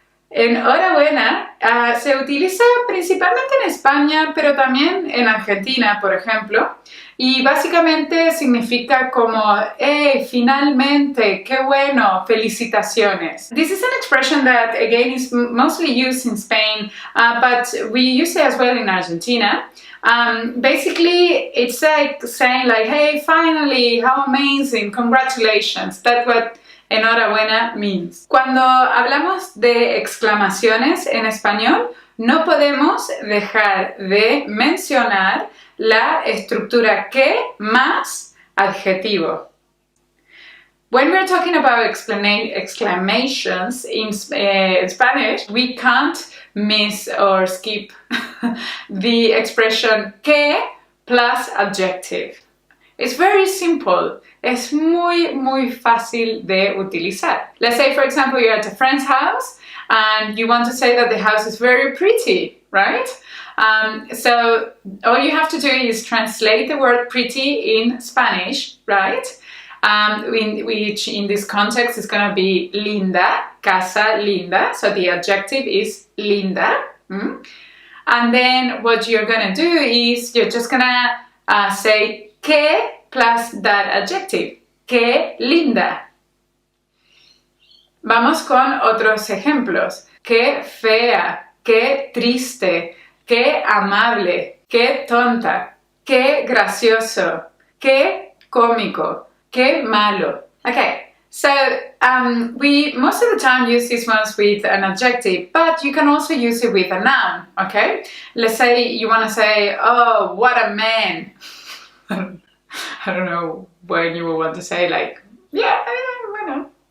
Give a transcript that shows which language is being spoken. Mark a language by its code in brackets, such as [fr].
[es] Enhorabuena se utiliza principalmente en España, pero también en Argentina, por ejemplo, y básicamente significa como, ¡hey, finalmente, qué bueno, felicitaciones! [en] This is an expression that, again, is mostly used in Spain, but we use it as well in Argentina. Basically, it's like saying like, hey, finally, how amazing, congratulations. That's what enhorabuena means. [es] Cuando hablamos de exclamaciones en español, no podemos dejar de mencionar la estructura que más adjetivo. [en] When we're talking about exclamations in Spanish, we can't miss or skip the expression que plus adjective. It's very simple. [es] Es muy fácil de utilizar. [en] Let's say, for example, you're at a friend's house and you want to say that the house is very pretty, right? So all you have to do is translate the word pretty in Spanish, right? Which in this context is going to be linda, [es] casa linda. [en] So the adjective is linda. And then what you're going to do is you're just going to say que plus that adjective. [es] Que linda. Vamos con otros ejemplos. Qué fea, qué triste, qué amable, qué tonta, qué gracioso, qué cómico, qué malo. [en] Okay, so we most of the time use these ones with an adjective, but you can also use it with a noun, okay? Let's say you want to say, oh, what a man. I don't know when you will want to say like, yeah, bueno.